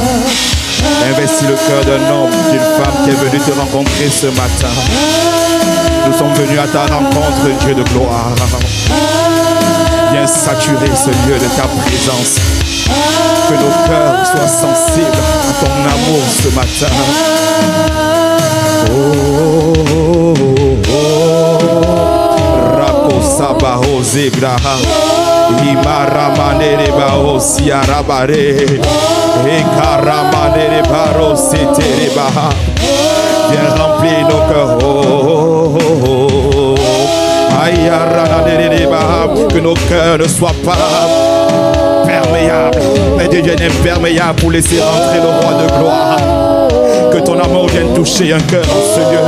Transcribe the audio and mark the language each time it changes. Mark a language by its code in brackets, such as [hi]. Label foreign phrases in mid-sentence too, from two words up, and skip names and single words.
[fr] Investis le cœur d'un homme, d'une femme qui est venue te rencontrer ce matin. Nous sommes venus à ta rencontre, Dieu de gloire. Viens saturer ce lieu de ta présence. Que nos cœurs soient sensibles à ton amour ce matin. Oh, Rakosabaho Zegraha. Imaramane Bao Siarabare. Ekaramane Baro Seterebaha. Viens remplir nos cœurs. Que nos cœurs ne soient pas perméables, mais deviennent imperméables pour laisser rentrer le roi de gloire. Que ton amour vienne toucher un cœur en ce lieu.